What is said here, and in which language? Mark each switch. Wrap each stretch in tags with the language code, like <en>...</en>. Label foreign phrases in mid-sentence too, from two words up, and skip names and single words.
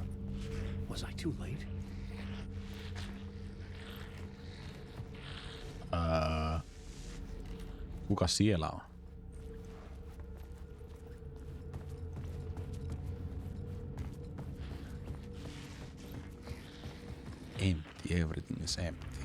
<en>Was I too late?</en> <fi>Kuka siellä on?</fi> <en>Empty, everything is empty.</en>